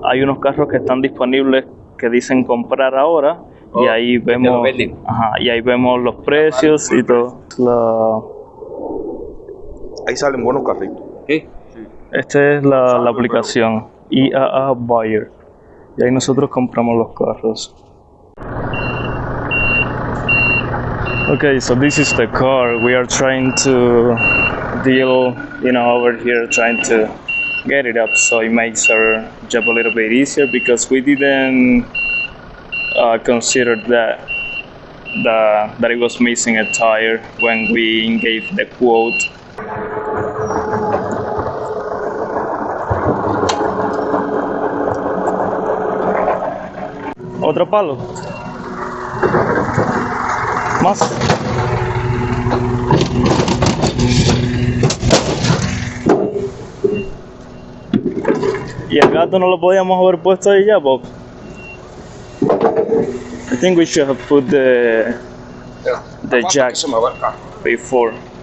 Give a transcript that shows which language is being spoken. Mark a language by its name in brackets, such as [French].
[Spanish] Hay unos carros que están disponibles que dicen comprar ahora, y ahí vemos, y ahí vemos los precios y todo. Ahí salen buenos carritos. ¿qué? Esta es la aplicación IAA Buyer. Y ahí nosotros compramos los carros. [English] Okay, so this is the car. We are trying to deal, over here, trying to get it up so it makes our job a little bit easier, because we didn't consider that. that it was missing a tire when we gave the quote. [Spanish] Otro palo. Más. Y el gato no lo podíamos haber puesto ahí ya, Bob. [English] I think we should have put the jack before.